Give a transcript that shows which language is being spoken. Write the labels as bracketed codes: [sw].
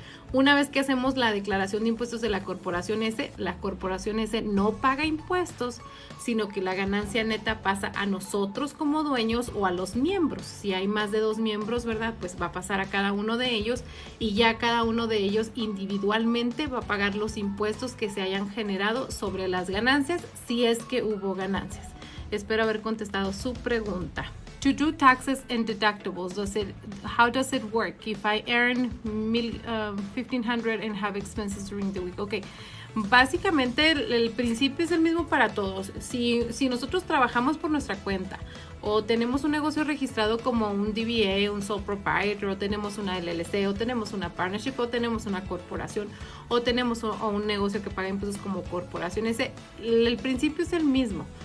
[es] Una vez que hacemos la declaración de impuestos de la corporación S no paga impuestos, sino que la ganancia neta pasa a nosotros como dueños o a los miembros. Si hay más de 2 miembros, ¿verdad? Pues va a pasar a cada uno de ellos y ya cada uno de ellos individualmente va a pagar los impuestos que se hayan generado sobre las ganancias, si es que hubo ganancias. Espero haber contestado su pregunta. [en] To do taxes and deductibles, how does it work if I earn $1,500 and have expenses during the week? Okay. [es] Básicamente el principio es el mismo para todos. Si nosotros trabajamos por nuestra cuenta o tenemos un negocio registrado como un DBA, un sole proprietor, o tenemos una LLC, o tenemos una partnership, o tenemos una corporación, o tenemos un negocio que paga impuestos como corporación, el principio es el mismo.